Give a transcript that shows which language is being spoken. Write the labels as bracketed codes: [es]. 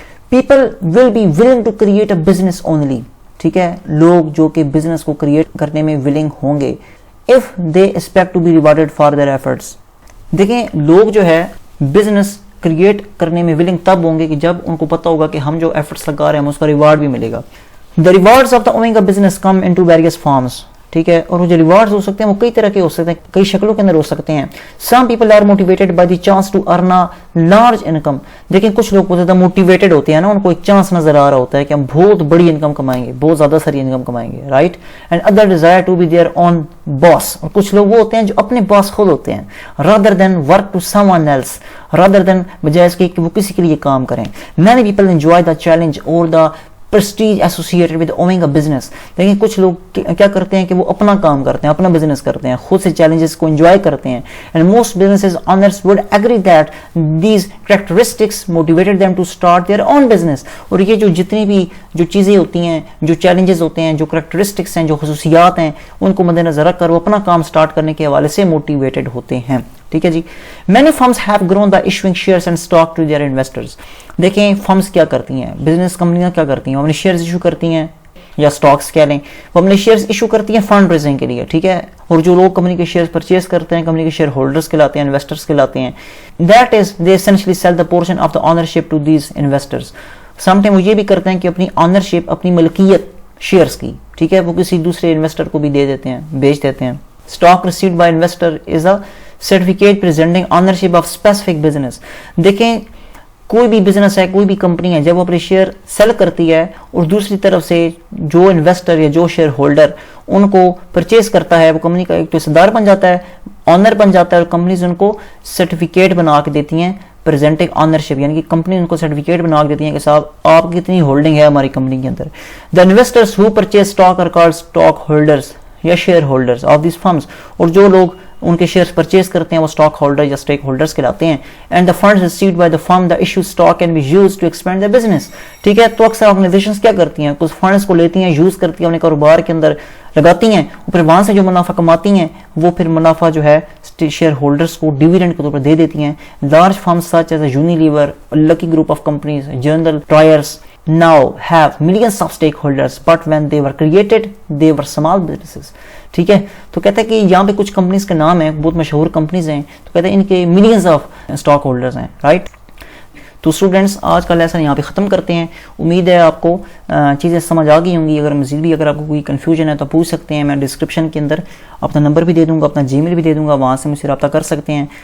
[en] people will be willing to create a business only, [ur] ٹھیک ہے. لوگ جو کہ بزنس کو کریٹ کرنے میں ولنگ ہوں گے [en] if they expect to be rewarded for their efforts. [ur] دیکھیں لوگ جو ہے بزنس کریٹ کرنے میں ولنگ تب ہوں گے کہ جب ان کو پتہ ہوگا کہ ہم جو ایفرٹس لگا رہے ہیں ہم اس کا ریوارڈ بھی ملے گا. [en] The rewards of the Omega business come into various forms, [ur] ٹھیک ہے. اور وہ جو ریوارڈز ہو سکتے ہیں وہ کئی طرح کے ہو سکتے ہیں, کئی شکلوں کے اندر ہو سکتے ہیں. [en] Some people are motivated by the chance to earn a large income. [ur] دیکھیں کچھ لوگ بہت زیادہ موٹیویٹڈ ہوتے ہیں نا, ان کو ایک چانس نظر آ رہا ہوتا ہے کہ ہم بہت بڑی انکم کمائیں گے, بہت زیادہ ساری انکم کمائیں گے, right. [en] And other desire to be their own boss. [ur] اور کچھ لوگ وہ ہوتے ہیں جو اپنے باس خود ہوتے ہیں, [en] rather than work to someone else, rather than [ur] بجائے اس کے کہ وہ کسی کے لیے کام کریں. [en] Many people enjoy the challenge or the prestige associated with Omega business. [ur] لیکن کچھ لوگ کیا کرتے ہیں کہ وہ اپنا کام کرتے ہیں, اپنا بزنس کرتے ہیں, خود سے چیلنجز کو انجوائے کرتے ہیں. [en] And most businesses owners would agree that these characteristics motivated them to start their own business. [ur] اور یہ جو جتنی بھی جو چیزیں ہوتی ہیں, جو چیلنجز ہوتے ہیں, جو کریکٹرسٹکس ہیں, جو خصوصیات ہیں, ان کو مد نظر رکھ کر وہ اپنا کام سٹارٹ کرنے کے حوالے سے موٹیویٹڈ ہوتے ہیں, ٹھیک ہے جی. [en] Many firms have grown by issuing shares and stock to their investors. [ur] دیکھیں فرمز کیا کرتی ہیں, بزنس کمپنیاں کیا کرتی ہیں, وہ اپنے شیئرز ایشو کرتی ہیں یا سٹاکس کہہ لیں, وہ اپنے شیئرز ایشو کرتی ہیں فنڈ ریزنگ کے لیے, ٹھیک ہے. اور جو لوگ کمپنی کے شیئرز پرچیز کرتے ہیں, کمپنی کے شیئر ہولڈرز کہلاتے ہیں, انویسٹرز کہلاتے ہیں. [en] That is, they essentially sell the portion of the ownership to these investors. [ur] Sometime وہ یہ بھی کرتے ہیں کہ اپنی آنرشپ, اپنی ملکیت شیئرز کی, ٹھیک ہے, وہ کسی دوسرے انویسٹر کو بھی دے دیتے ہیں, بیچ دیتے ہیں. [en] Stock received by investor is a certificate presenting ownership of specific business. [ur] دیکھیں کوئی بھی بزنس ہے, کوئی بھی کمپنی ہے, جب وہ اپنے شیئر سیل کرتی ہے اور دوسری طرف سے جو انویسٹر یا جو شیئر ہولڈر ان کو پرچیز کرتا ہے, وہ کمپنی کا ایک حصہ دار بن جاتا ہے, آنر بن جاتا ہے, اور کمپنیز ان کو سرٹیفکیٹ بنا کے دیتی ہیں پریزنٹنگ آنرشپ, یعنی کہ کمپنی ان کو سرٹیفکیٹ بنا کے دیتی ہیں کہ صاحب آپ کی اتنی ہولڈنگ ہے ہماری کمپنی کے اندر. [en] The investors who purchase stock are called stock holders [ur] یا [en] Shareholders of these firms. [ur] اور جو لوگ ان کے شیئرز پرچیز کرتے ہیں وہ اسٹاک ہولڈر یا اسٹیک ہولڈرز کہلاتے ہیں. [en] and the funds received by the firm the issue stock can be used to expand the business, [ur] ٹھیک ہے. تو اکثر آرگنائزیشنز کیا کرتی ہیں, کچھ فنڈز کو لیتی ہیں, یوز کرتی ہیں, اپنے کاروبار کے اندر لگاتی ہیں, اور پھر وہاں سے جو منافع کماتی ہیں وہ پھر منافع جو ہے شیئر ہولڈرز کو ڈیویڈنڈ کے طور پر دے دیتی ہیں. [en] large firms such as Unilever, Lucky Group of companies, General Tyres now have millions of stakeholders, but when they were created they were small businesses, [ur] ٹھیک ہے. تو کہتا ہے کہ یہاں پہ کچھ کمپنیز کے نام ہیں, بہت مشہور کمپنیز ہیں, تو کہتے ہیں ان کے ملینز آف اسٹاک ہولڈرز ہیں, رائٹ. تو اسٹوڈنٹس آج کا لیسن یہاں پہ ختم کرتے ہیں. امید ہے آپ کو چیزیں سمجھ آ گئی ہوں گی. اگر مزید بھی اگر آپ کو کوئی کنفیوژن ہے تو پوچھ سکتے ہیں, میں ڈسکرپشن کے اندر اپنا نمبر بھی دے دوں گا, اپنا جی میل بھی دے دوں گا, وہاں سے مجھ سے رابطہ کر سکتے ہیں.